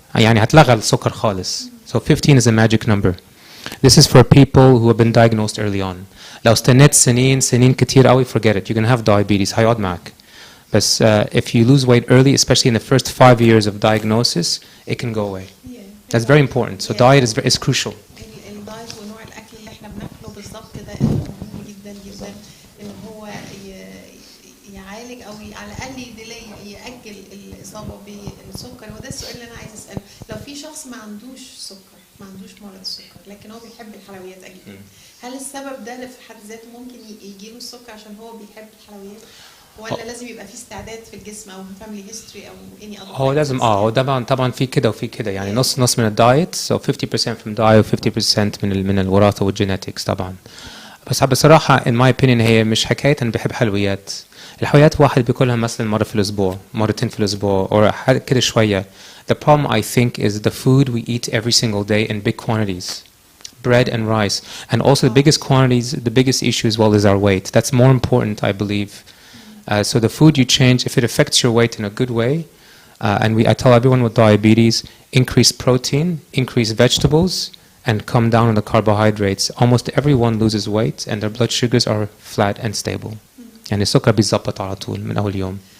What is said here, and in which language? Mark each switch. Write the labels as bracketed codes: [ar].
[ar] يعني هتلغى السكر خالص. [en] So 15 is a magic number. This is for people who have been diagnosed early on. [ar] لو استنيت سنين كتير قوي, [en] forget it. You're going to have diabetes. [ar] هيقعد معك. [en] But if you lose weight early, especially in the first 5 years of diagnosis, it can go away. That's very important. So diet is crucial. [ar] الدايت ونوع الأكل اللي احنا بناكله بالظبط ده مهم جدا جدا إن هو يعالج أو على الأقل يأجل الإصابة بالسكر. وده السؤال اللي أنا عايز أسأله. لو في شخص ما عندوش سكر, ما عندوش مرض السكر, لكن هو بيحب الحلويات أكيد, هل السبب ده في حد ذاته ممكن يجيله السكر عشان هو بيحب الحلويات؟ ولا لازم يبقى في استعداد في الجسم او [en] family history [ar] او [en] any other؟ [ar] هو لازم هو طبعا في كده وفي كده, يعني نص من الدايت, [en] so 50% from diet [ar] و 50% من الوراثة والجينetics طبعا. بس بصراحة [en] in my opinion [ar] هي مش حكاية أنا بحب حلويات. الحلويات واحد بياكلها مثلا مرة في الأسبوع، مرتين في الأسبوع، أو كده شوية. [en] The problem I think is the food we eat every single day in big quantities. Bread and rice. And also the biggest quantities, the biggest issue as well is our weight. That's more important, I believe. So the food you change, if it affects your weight in a good way, and I tell everyone with diabetes, increase protein, increase vegetables, and come down on the carbohydrates. Almost everyone loses weight and their blood sugars are flat and stable. [ar] يعني السكر بيتظبط على طول من أول يوم.